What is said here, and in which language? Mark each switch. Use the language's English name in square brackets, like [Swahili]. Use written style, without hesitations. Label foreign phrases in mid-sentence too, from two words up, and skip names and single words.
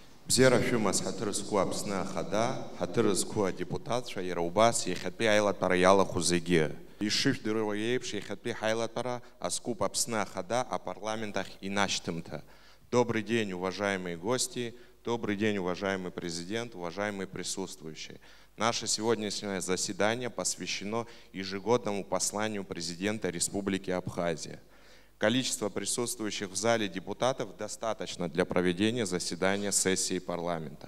[Abkhazian] Бзерашәымаз ҳаҭыр зқәу Аԥсны Ахада, ҳаҭыр зқәу адепутатцәа иара убас иахьатәи аилатәара иалахәу зегьы. Ишыжәдыруа еиԥш иахьатәи ҳаилатәара аскуп Аԥсны Ахада апарламент ахь инашьҭымҭа. [Russian] Добрый день, уважаемые гости, добрый день, уважаемый президент, уважаемые присутствующие. Наше сегодняшнее заседание посвящено ежегодному посланию президента Республики Абхазия. Количество присутствующих в зале депутатов достаточно для проведения заседания сессии парламента.